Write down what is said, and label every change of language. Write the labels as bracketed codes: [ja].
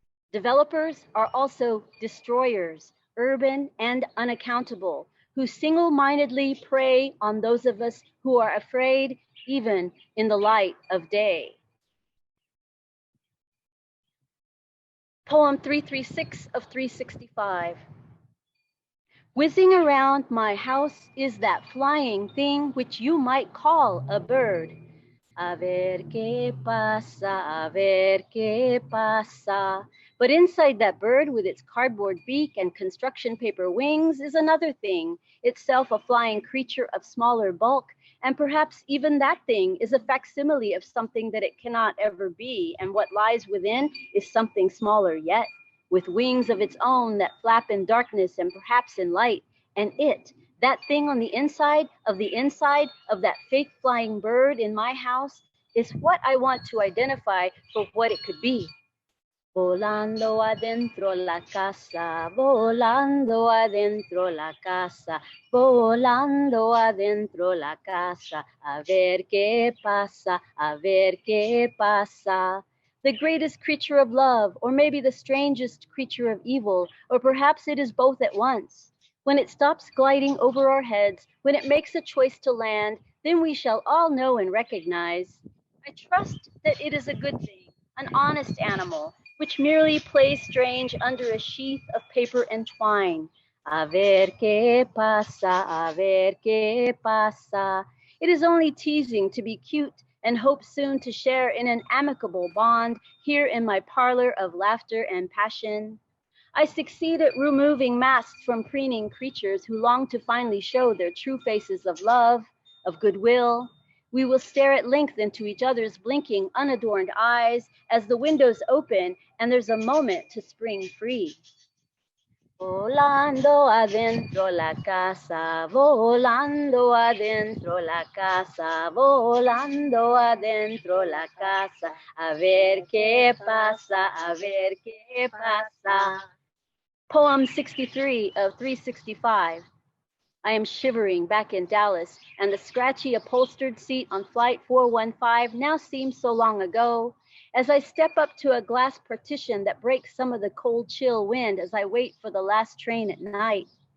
[en] Developers are also destroyers, urban and unaccountable, who single-mindedly prey on those of us who are afraid even in the light of day. Poem 336 of 365. Whizzing around my house is that flying thing which you might call a bird. [es] A ver qué pasa, a ver qué pasa. [en] But inside that bird with its cardboard beak and construction paper wings is another thing, itself a flying creature of smaller bulk, and perhaps even that thing is a facsimile of something that it cannot ever be, and what lies within is something smaller yet, with wings of its own that flap in darkness and perhaps in light, and it, that thing on the inside of that fake flying bird in my house, is what I want to identify for what it could be. [es] Volando adentro la casa, volando adentro la casa, volando adentro la casa, a ver qué pasa, a ver qué pasa. [en] The greatest creature of love, or maybe the strangest creature of evil, or perhaps it is both at once. When it stops gliding over our heads, when it makes a choice to land, then we shall all know and recognize. I trust that it is a good thing, an honest animal, which merely plays strange under a sheath of paper and twine. [es] A ver qué pasa, a ver qué pasa. [en] It is only teasing to be cute and hope soon to share in an amicable bond here in my parlor of laughter and passion. I succeed at removing masks from preening creatures who long to finally show their true faces of love, of goodwill. We will stare at length into each other's blinking, unadorned eyes as the windows open and there's a moment to spring free. [es] Volando adentro la casa, volando adentro la casa, volando adentro la casa, a ver qué pasa, a ver qué pasa. [en] Poem 63 of 365. I am shivering back in Dallas, and the scratchy upholstered seat on flight 415 now seems so long ago. As I step up to a glass partition that breaks some of the cold chill wind as I wait for the last train at night.